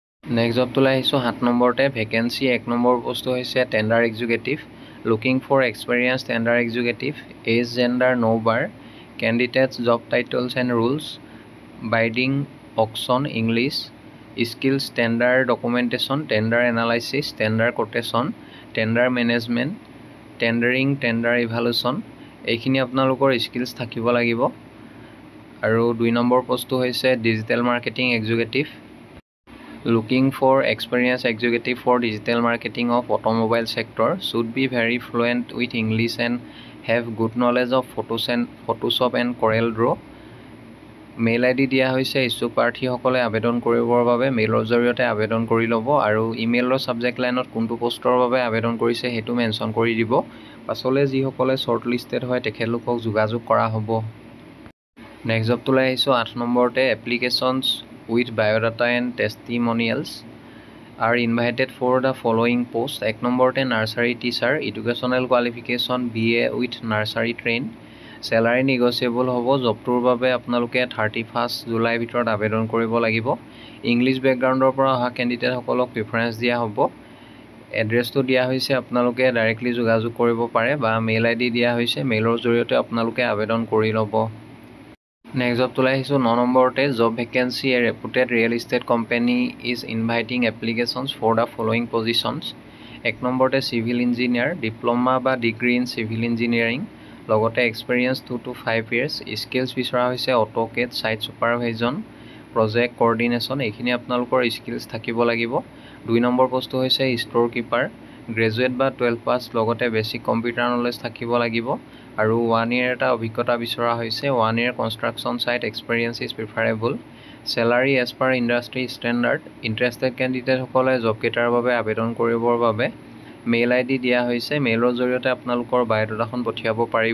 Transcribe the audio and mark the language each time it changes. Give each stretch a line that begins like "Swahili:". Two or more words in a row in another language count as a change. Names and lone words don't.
Assamese: নেক্সট জবটোলৈ আহিছোঁ 7 নম্বৰতে ভেকেঞ্চি 1 নম্বৰ পোষ্টটো হৈছে
English: tender executive looking for experience tender executive age gender no bar candidates job titles and rules biding auction English skills tender documentation tender analysis tender quotation tender management tendering tender evaluation
Assamese: এইখিনি আপোনালোকৰ স্কিলছ থাকিব লাগিব। আৰু 2 নম্বৰ পোষ্টটো হৈছে
English: digital marketing executive looking for experienced executive for digital marketing of automobile sector should be very fluent with English and have good knowledge of Photoshop and Corel Draw mail ID
Assamese: দিয়া হৈছে ইচ্ছুক প্ৰাৰ্থীসকলে আবেদন কৰিবৰ বাবে মেইলৰ জৰিয়তে আবেদন কৰি ল'ব আৰু ইমেইলৰ ছাবজেক্ট লাইনত কোনটো পোষ্টৰ বাবে আবেদন কৰিছে সেইটো মেনশ্যন কৰি দিব। পাছলৈ যিসকলে
English: short listed
Assamese: হয় তেখেতলোকক যোগাযোগ কৰা হ'ব। নেক্সট জবটোলৈ আহিছোঁ 8 নম্বৰতে
English: applications with biodata and testimonials are invited for the following post 1 নম্বৰতে nursery teacher educational qualification BA with nursery train salary negotiable হ'ব।
Assamese: জবটোৰ বাবে আপোনালোকে 31 জুলাই ভিতৰত আবেদন কৰিব লাগিব। ইংলিছ বেকগ্ৰাউণ্ডৰ পৰা অহা কেণ্ডিডেটসকলক প্ৰিফাৰেঞ্চ দিয়া হ'ব। এড্ৰেছটো দিয়া হৈছে আপোনালোকে ডাইৰেক্টলি যোগাযোগ কৰিব পাৰে বা
English: mail ID
Assamese: দিয়া হৈছে মেইলৰ জৰিয়তে আপোনালোকে আবেদন কৰি ল'ব। নেক্সট জবটোলৈ আহিছোঁ 9 নম্বৰতে
English: job vacancy a reputed real estate company is inviting applications for the following positions 1 নম্বৰতে civil engineer diploma বা degree in civil engineering লগতে experience 2 to 5 years skills
Assamese: বিচৰা হৈছে
English: AutoCAD site supervision project coordination
Assamese: এইখিনি আপোনালোকৰ স্কিলছ থাকিব লাগিব। 2 নম্বৰ পোষ্টটো হৈছে
English: store keeper graduate
Assamese: বা 12 পাছ লগতে
English: basic computer knowledge
Assamese: থাকিব লাগিব আৰু 1 year এটা অভিজ্ঞতা বিচৰা হৈছে
English: 1 year construction site experience is preferable salary as per industry standard interested candidates
Assamese: জবকেইটাৰ বাবে আবেদন কৰিবৰ বাবে
English: mail ID
Assamese: দিয়া হৈছে মেইলৰ জৰিয়তে আপোনালোকৰ বায়'ডাটাখন পঠিয়াব পাৰিব।